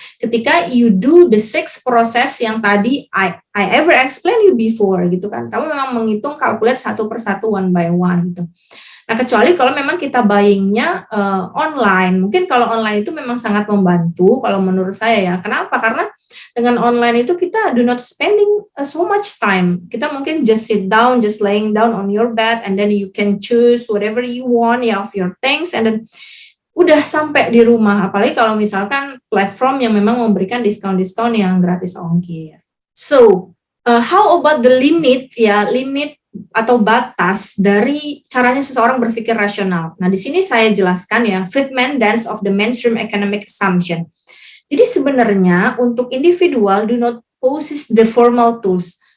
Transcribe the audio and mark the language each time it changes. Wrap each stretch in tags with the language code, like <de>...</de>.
<en>Ketika you do the 6 proses yang tadi I ever explain you before gitu kan.</en> <id>Kamu memang menghitung kalkulate satu persatu one by one gitu. Nah, kecuali kalau memang kita buyingnya online. Mungkin kalau online itu memang sangat membantu kalau menurut saya ya. Kenapa? Karena dengan online itu kita</id> <en>do not spending so much time. Kita mungkin just sit down, just laying down on your bed and then you can choose whatever you want ya of your things and then</en> <id>udah sampai di rumah. Apalagi kalau misalkan platform yang memang memberikan diskon-diskon yang gratis ongkir.</id> <en>So, how about the limit ya,</en> <id>limit atau batas dari caranya seseorang berpikir rasional. Nah, di sini saya jelaskan ya, Friedman Dance of the Mainstream Economic Assumption. Jadi sebenarnya untuk</id> <en>individual do not possess the formal tools.</en>